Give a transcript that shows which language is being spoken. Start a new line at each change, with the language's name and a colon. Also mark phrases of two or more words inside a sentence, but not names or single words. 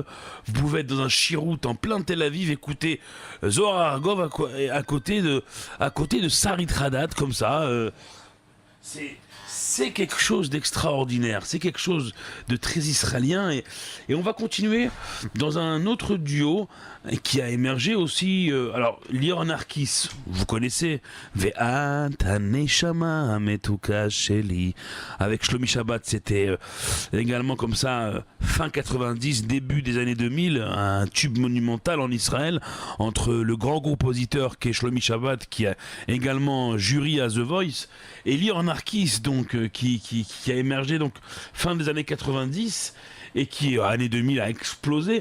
French: Vous pouvez être dans un chirout en plein Tel Aviv, écouter Zohar Argov à côté de Sarit Haddad comme ça. C'est quelque chose d'extraordinaire, c'est quelque chose de très israélien et on va continuer dans un autre duo qui a émergé aussi. Alors, Lior Narkis, vous connaissez,
Hebrew: ואת הנשמה המתוקה שלי.
French: Avec Shlomi Shabbat, c'était également comme ça, fin 90, début des années 2000, un tube monumental en Israël entre le grand compositeur qui est Shlomi Shabbat, qui a également jury à The Voice, et Lior Narkis, donc, qui a émergé donc fin des années 90 et qui, année 2000, a explosé.